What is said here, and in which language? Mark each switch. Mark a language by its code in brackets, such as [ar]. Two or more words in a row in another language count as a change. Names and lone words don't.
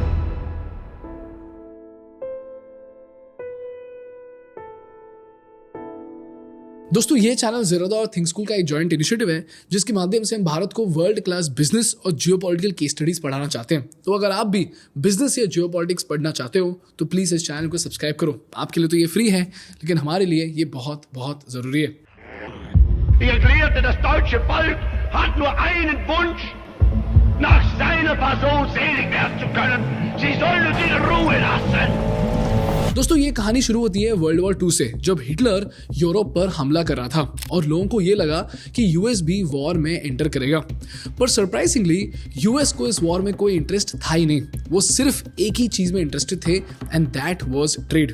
[hi] दोस्तों, ये चैनल ज़ीरोधा और थिंक स्कूल का एक [en] joint initiative [hi] है जिसके माध्यम से हम भारत को [en] world class business [hi] और [en] geopolitical case studies [hi] पढ़ाना चाहते हैं। तो अगर आप भी बिजनेस या जियोपॉलिटिक्स पढ़ना चाहते हो तो प्लीज़ इस चैनल को सब्सक्राइब करो। आपके लिए तो ये फ्री है, लेकिन हमारे लिए ये बहुत बहुत ज़रूरी है। [de] Ich erklärte, das deutsche Volk hat nur einen Wunsch, nach seiner Person selig werden zu können. Sie sollen uns in Ruhe lassen. [hi] दोस्तों, ये कहानी शुरू होती है [en] World War 2 [hi] से, जब हिटलर यूरोप पर हमला कर रहा था और लोगों को ये लगा कि यूएस भी वॉर में एंटर करेगा। पर सरप्राइजिंगली यूएस को इस वॉर में कोई इंटरेस्ट था ही नहीं। वो सिर्फ एक ही चीज में इंटरेस्टेड थे, [en] and that was trade.